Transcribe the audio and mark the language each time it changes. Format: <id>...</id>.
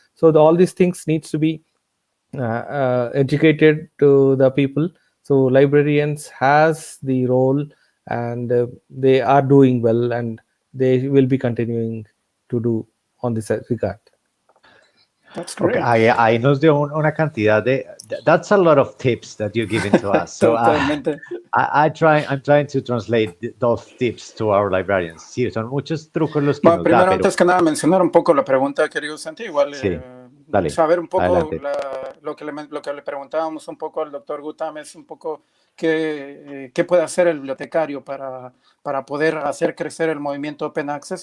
<en>So all these things needs to be educated to the people. So librarians has the role, and they are doing well, and they will be continuing to do on this regard. That's great.</en> <es>Okay, ahí nos dio una cantidad de.</es> <en>That's a lot of tips that you're giving to us. So I'm trying to translate those tips to our librarians.</en> <es>Sí, son muchos trucos los que bueno, nos da, antes que nada, mencionar un poco la pregunta, querido Santi, igual sí, dale, saber un poco lo que le preguntábamos un poco al doctor Gutam es un poco qué puede hacer el bibliotecario para poder hacer crecer el movimiento Open Access.</es>